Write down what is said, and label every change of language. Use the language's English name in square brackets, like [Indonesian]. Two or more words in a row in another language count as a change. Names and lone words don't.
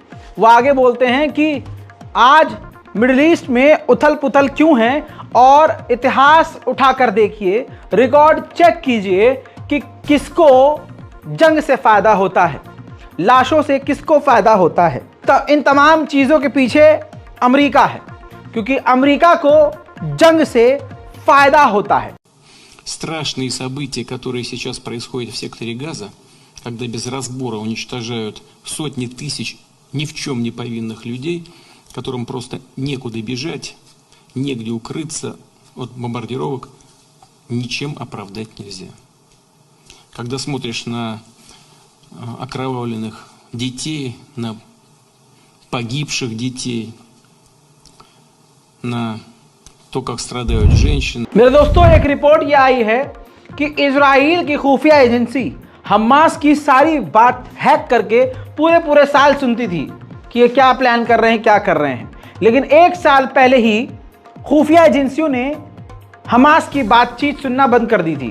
[Hindi] वो आगे बोलते हैं कि आज मिडिल ईस्ट में उथल पुथल क्यों है और इतिहास उठाकर देखिए, [English] record check [Hindi] कीजिए कि किसको जंग से फायदा होता है, लाशों से किसको फायदा होता है। तो इन तमाम चीज़ों के पीछे अमेरिका है, क्योंकि अमेरिका को जंग से फायदा होता है। [Russian] Страшные события, которые сейчас происходят в секторе Газа, когда без разбора уничтожают сотни тысяч ни в чем не повинных людей, которым просто некуда бежать, негде укрыться от бомбардировок, ничем оправдать нельзя. Когда смотришь на окровавленных детей, на погибших детей, на तो как страдают женщины। [Hindi] मेरे दोस्तों, एक रिपोर्ट ये आई है कि इजराइल की खुफिया एजेंसी हमास की सारी बात हैक करके पूरे साल सुनती थी कि ये क्या प्लान कर रहे हैं, क्या कर रहे हैं। लेकिन एक साल पहले ही खुफिया एजेंसियों ने हमास की बातचीत सुनना बंद कर दी थी।